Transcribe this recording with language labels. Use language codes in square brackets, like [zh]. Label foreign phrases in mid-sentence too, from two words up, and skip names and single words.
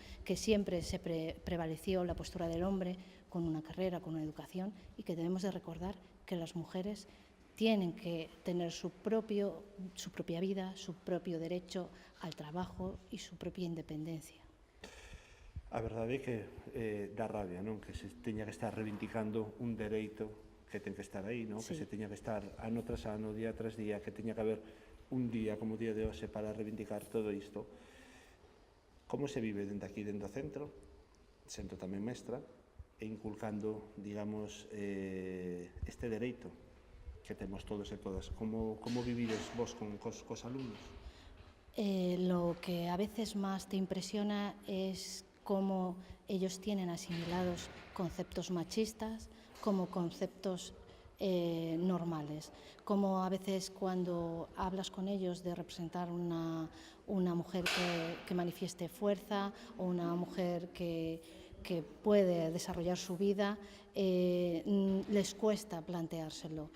[es] Que siempre se prevaleció la postura del hombre con una carrera, con una educación, y que debemos de recordar que las mujeres tienen que tener su propia vida, su propio derecho al trabajo y su propia independencia. [gl] A verdade é que dá rabia, non? Que se teña que estar reivindicando un dereito que ten que estar aí, non? Sí. Que se teña que estar ano tras ano, día tras día, que teña que haber un día como o día de hoxe para reivindicar todo isto. Como se vive dende aquí, dentro do centro, sendo tamén mestra, e inculcando, digamos, este dereito que temos todos e todas. Como vivides vos cos alumnos? [es] Lo que a veces más te impresiona es cómo ellos tienen asimilados conceptos machistas como conceptos normales. Como a veces cuando hablas con ellos de representar una mujer que manifieste fuerza o una mujer que puede desarrollar su vida, les cuesta planteárselo.